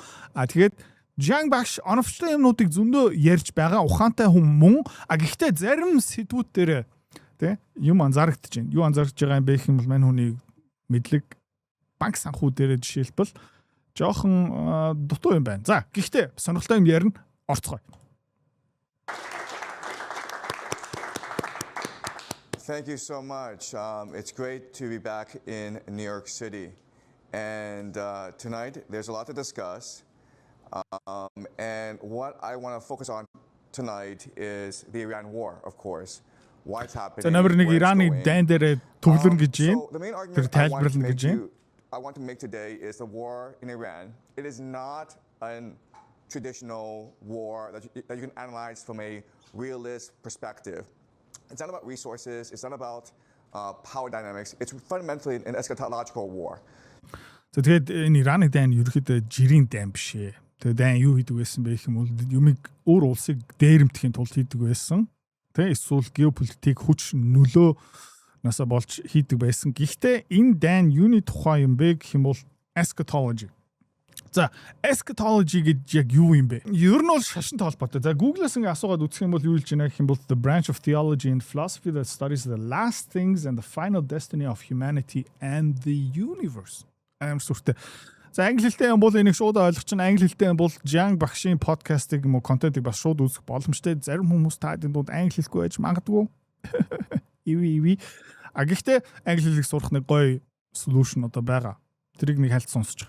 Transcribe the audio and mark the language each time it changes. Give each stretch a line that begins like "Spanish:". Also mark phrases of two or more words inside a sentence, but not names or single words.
Mongolian: Тэгээд Жан багш оновчтой юмнуудыг зөндөө ярьж байгаа ухаантай хүн мөн. Гэхдээ зарим сэдвүүд дээр тэ юм анзаарэгдэж байна. Юу анзаарч байгаа юм бэ гэх юм бол мань хүний мэдлэг банк санхүү дээр жишээлбэл жоохон дутуу юм байна. За гэхдээ сонирхолтой юм ярина орцгоё.
English: Thank you so much. It's great to be back in New York City. And tonight, there's a lot to discuss. And what I want to focus on tonight is the Iran war, of course. Why it's happening, where it's going. So the main argument I want to make today is the war in Iran. It is not a traditional war that you can analyze from a realist perspective. It's not about resources. It's not about power dynamics. It's fundamentally an eschatological war.
Mongolian: So тэгээд энэ Ираны дайн ерөөхдөө жирийн дайн биш ээ. Тэгээд дайн юу хийдэг байсан бэ гэх юм бол юмыг өөр улсыг дээрэмдэхийн тулд хийдэг байсан. Тэ эсвэл геополитик хүч нөлөө насаа болж хийдэг байсан. Гэхдээ энэ дайн юуны тухай юм бэ гэх юм бол eschatology. За eschatology гэж яг юу юм бэ? Ер нь бол шашинтай холбоотой. За Google-аас ингээ асуугаад үзэх юм бол юу хэлж байна гэх юм бол
English: the branch of theology and philosophy that studies the last things and the final destiny of humanity and the universe.
Mongolian: Амар сүртэй. За англи хэлтэй юм бол энийг шууд ойлгох чинь англи хэлтэй юм бол Жан багшийн подкастыг юм уу контентыг бас шууд үзэх боломжтой. Зарим хүмүүс таадын дунд англи хэлгүй байж магадгүй. Иви. Гэхдээ англи хэлийг сурах нэг гоё solution одоо байгаа. Тэрийг нэг хальт сонсчих.